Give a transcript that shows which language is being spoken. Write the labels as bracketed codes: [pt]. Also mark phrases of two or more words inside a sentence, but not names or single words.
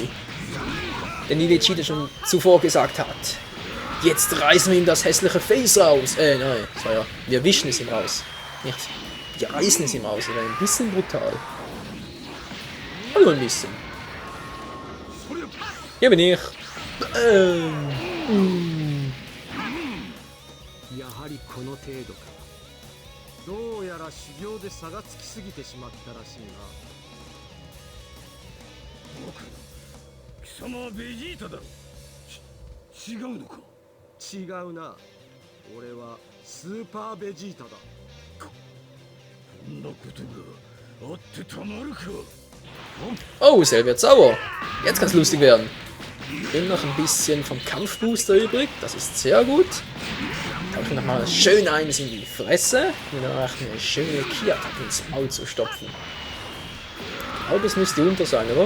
[de] Denn wie Vegeta schon zuvor gesagt hat, jetzt reißen wir ihm das hässliche Face raus. Nein, so ja, wir wischen es ihm raus. Nicht, wir reißen es ihm raus. Das wäre ein bisschen brutal. Hallo ein bisschen. Hier bin ich. [ja] やはりこの程度か。どうやら修行で差がつきすぎてしまったらしいな。僕、貴様はベジータだろ。違うのか。違うな。俺はスーパーベジータだ。こんなことがあってたまるか。 [de] Oh, Cell wird sauer. Jetzt kann es lustig werden. Bin noch ein bisschen vom Kampfbooster übrig. Das ist sehr gut. Habe ich nochmal schön eins in die Fresse. Und dann eine schöne Ki-Attacke ins Maul zu stopfen. Ich glaube, es müsste unter sein, oder?